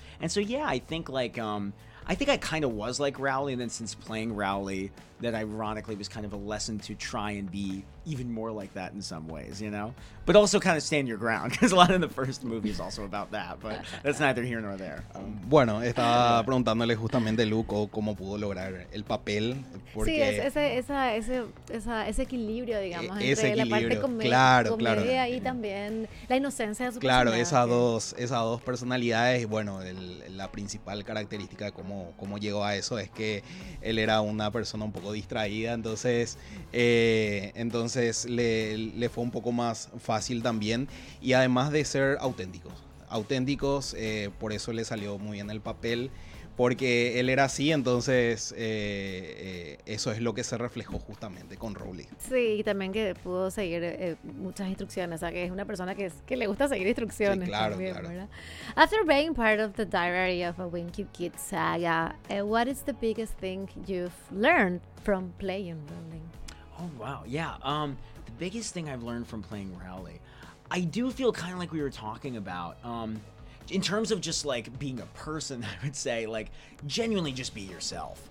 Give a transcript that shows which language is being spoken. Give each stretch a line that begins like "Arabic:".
English: And so, yeah, I think, like, I think I kind of was like Rowley, and then since playing Rowley, that ironically was kind of a lesson to try and be even more like that in some ways, you know? But also kind of stand your ground, because a lot of the first movie is also about that, but that's neither here nor there.
Spanish: Bueno, estaba preguntándole justamente a Luke cómo pudo lograr el papel. Porque sí, ese equilibrio, digamos, entre equilibrio, la parte comedia y también la inocencia de su personaje. Claro, esas dos personalidades, y bueno, la principal característica de cómo llegó a eso es que él era una persona un poco distraída, entonces le fue un poco más fácil también, y además de ser auténticos, por eso le salió muy bien el papel, porque él era así, entonces eso es lo que se reflejó justamente con Rowley. Sí, y también que pudo seguir muchas instrucciones, o sea, que es una persona que le gusta seguir instrucciones. Sí, claro, también, claro. ¿Verdad?
English: After being part of the Diary of a Wimpy Kid saga, what is the biggest thing you've learned from playing Rowley? Oh, wow, yeah. The biggest thing I've learned from playing Rowley, I do feel kind of like we were talking about, in terms of just, like, being a person, I would say, like, genuinely just be yourself.